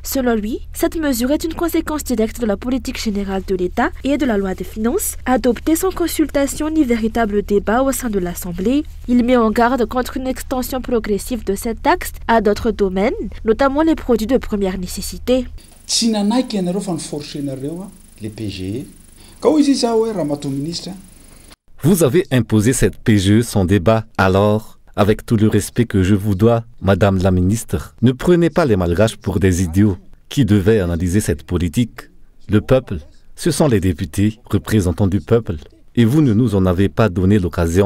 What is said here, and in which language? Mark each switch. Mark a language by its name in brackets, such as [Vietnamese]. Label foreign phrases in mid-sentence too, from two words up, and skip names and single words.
[French] Selon lui, cette mesure est une conséquence directe de la politique générale de l'État et de la loi des finances, adoptée sans consultation ni véritable débat au sein de l'Assemblée. Il met en garde contre une extension progressive de cette taxe à d'autres domaines, notamment les produits de première nécessité. [Malagasy] Tsy nanaiky ianareo fa niforsenareo les PGE. Ka hoy izy za hoe raha mato ministre. [French] Vous avez imposé cette PGE sans débat. Alors, avec tout le respect que je vous dois, Madame la ministre, ne prenez pas les Malgaches pour des idiots. Qui devait analyser cette politique? Le peuple. Ce sont les députés, représentants du peuple. Et vous ne nous en avez pas donné l'occasion.